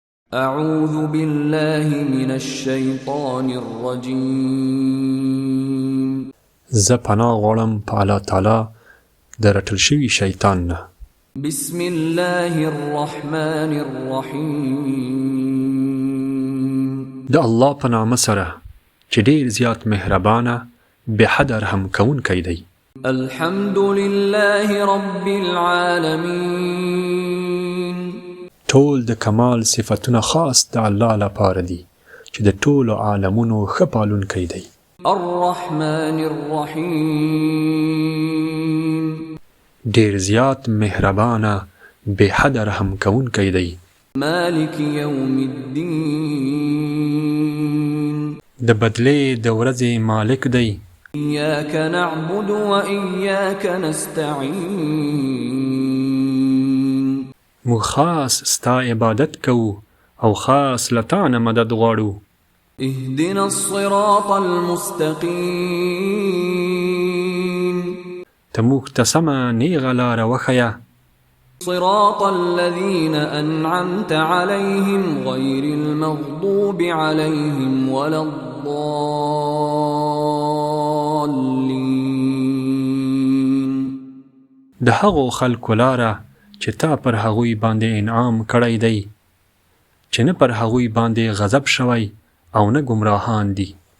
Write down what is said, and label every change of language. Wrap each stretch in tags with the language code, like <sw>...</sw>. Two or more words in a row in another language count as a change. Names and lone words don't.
<ar>أعوذ بالله من الشيطان الرجيم.</ar> <ps>زه پناه غواړم په الله تعالی د رټل شوي شیطان نه.</ps> <ar>بسم الله الرحمن الرحيم.</ar> <ps>د الله په نامه سره چې ډېر زیات مهربانه بې حده رحم کوونکی دی.</ps> <ar>الحمد لله رب العالمين.</ar> <ps>ټول د کمال صفتونه خاص د الله لپاره دي چې د ټولو عالمونو ښه پالونکی دی.</ps> <ar>الرحمن الرحيم.</ar> <ps>ډېر زیات مهربانه بې حده رحم کوونکی دی.</ps> <ar>مالك يوم الدين.</ar> <ps>د بدلې د ورځې مالک دی.</ps> <ar>إياك نعبد وإياك نستعين.</ar> <ps>موږ خاص ستا عبادت کوو او خاص له تا نه مدد غواړو.</ps> <ar>اهدنا الصراط المستقيم.</ar> <ps>ته موږ ته سمه نیغه لاره وښیه.</ps> <ar>صراط الذين أنعمت عليهم غير المغضوب عليهم ولا الضالين.</ar> <ps>د هغو خلکو لاره چې تا پر هغوی باندې انعام کړی دی چې نه پر هغوی باندې غضب شوی او نه ګمراهان دي.</ps>